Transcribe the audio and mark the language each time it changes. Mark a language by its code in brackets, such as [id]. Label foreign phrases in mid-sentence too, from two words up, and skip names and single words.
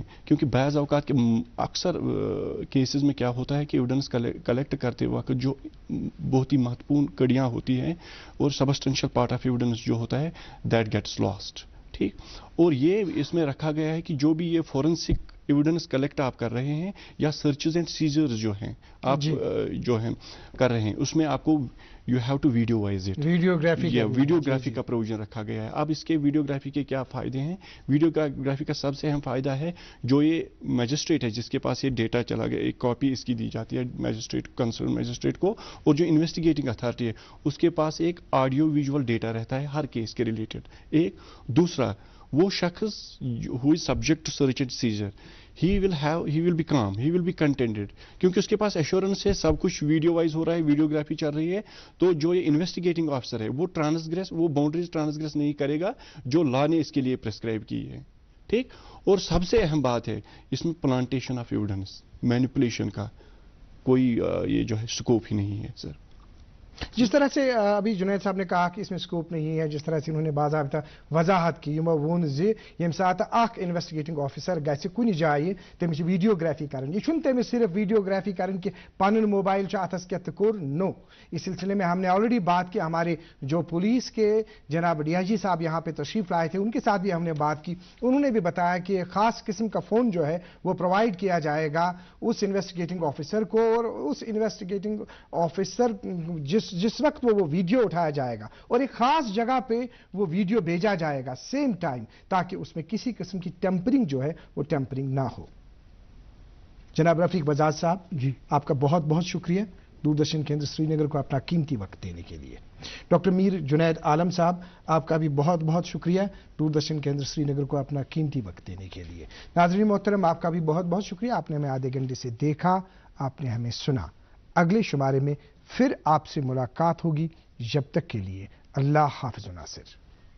[ur] کیونکہ بعض اوقات کے اکثر کیسز میں کیا ہوتا ہے کہ [en] evidence collect [ur] کرتے وقت جو بہت ہی مہتوپورن کڑیاں ہوتی ہیں اور [en] substantial part of evidence [ur] جو ہوتا ہے [en] that gets lost. [ur] ٹھیک, اور یہ اس میں رکھا گیا ہے کہ جو بھی یہ [en] forensic evidence collect [ur] آپ کر رہے ہیں یا [en] searches and seizures [ur] جو ہیں آپ جو ہیں کر رہے ہیں, اس میں آپ کو [en] you have to videoise it, [ur] ویڈیوگرافی کا پروویژن رکھا گیا ہے. اب اس کے ویڈیوگرافی کے کیا فائدے ہیں؟ ویڈیوگرافی کا سب سے اہم فائدہ ہے جو یہ میجسٹریٹ ہے جس کے پاس یہ ڈیٹا چلا گیا, ایک کاپی اس کی دی جاتی ہے [en] magistrate concern magistrate [ur] کو, اور جو [en] investigating authority [ur] ہے اس کے پاس ایک [en] audio visual data [ur] رہتا ہے ہر کیس کے ریلیٹڈ. ایک دوسرا, وہ شخص [en] who is subject to search and seizure, he will be calm, he will be contented, [ur] کیونکہ اس کے پاس ایشورنس ہے سب کچھ [en] video wise [ur] ہو رہا ہے, ویڈیوگرافی چل رہی ہے. تو جو یہ [en] investigating officer [ur] ہے وہ [en] boundaries transgress [ur] نہیں کرے گا جو لا نے اس کے لیے پرسکرائب کی ہے. ٹھیک, اور سب سے اہم بات ہے اس میں [en] plantation of evidence, [ur] مینیپولیشن کا کوئی یہ جو ہے اسکوپ ہی نہیں ہے سر. جس طرح سے ابھی جنید صاحب نے کہا کہ اس میں سکوپ نہیں ہے, جس طرح سے انہوں نے باضابطہ وضاحت کی [ks] یمو وون زِ یم سات اخ [en] investigating officer [ks] گژھِ کُنہِ جایہِ تٔمِس چھِ ویڈیوگرافی کرٕنۍ. یہ چھُنہٕ تٔمِس صرف ویڈیوگرافی کرٕنۍ کہ پنُن موبائل چھُ اتھس کیٚتھ تہٕ کوٚر, نو. [ur] اس سلسلے میں ہم نے آلریڈی بات کی, ہمارے جو پولیس کے جناب ڈی آئی جی صاحب یہاں پہ تشریف لائے تھے ان کے ساتھ بھی ہم نے بات کی. انہوں نے بھی بتایا کہ خاص قسم کا فون جو ہے وہ پرووائڈ کیا جائے گا اس [en] investigating officer [ur] کو, اور اس [en] investigating officer [ur] جس وقت وہ ویڈیو اٹھایا جائے گا اور ایک خاص جگہ پہ وہ ویڈیو بھیجا جائے گا [en] same time, [ur] تاکہ اس میں کسی قسم کی ٹیمپرنگ جو ہے وہ ٹیمپرنگ نہ ہو. جناب رفیق بجاج صاحب, جی آپ کا بہت بہت شکریہ دوردرشن کیندر سری نگر کو اپنا قیمتی وقت دینے کے لیے. ڈاکٹر میر جنید عالم صاحب, آپ کا بھی بہت بہت شکریہ دوردرشن کیندر سری نگر کو اپنا قیمتی وقت دینے کے لیے. ناظرین محترم, آپ کا بھی بہت بہت شکریہ, آپ نے ہمیں آدھے گھنٹے سے دیکھا, آپ نے ہمیں سنا. اگلے شمارے میں پھر آپ سے ملاقات ہوگی, جب تک کے لیے اللہ حافظ و ناصر.